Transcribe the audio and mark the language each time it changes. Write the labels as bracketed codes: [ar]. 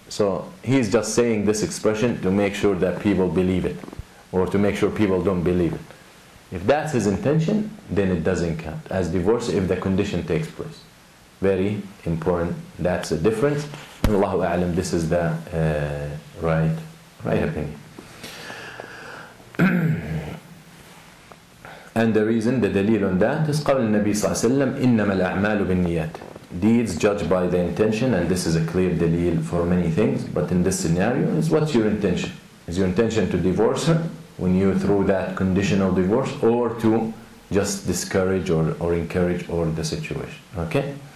[en] So he's just saying this expression to make sure that people believe it, or to make sure people don't believe it. If that's his intention, then it doesn't count as divorce if the condition takes place. Very important. That's the difference. Allahu A'lam, this is the right opinion. And the reason, the dalil on that is [ar] قول النبي صلى الله عليه وسلم إنما الأعمال بالنيات. [en] Deeds judged by the intention, and this is a clear dalil for many things, but in this scenario is what's your intention? Is your intention to divorce her when you through that conditional divorce, or to just discourage or encourage or the situation? Okay?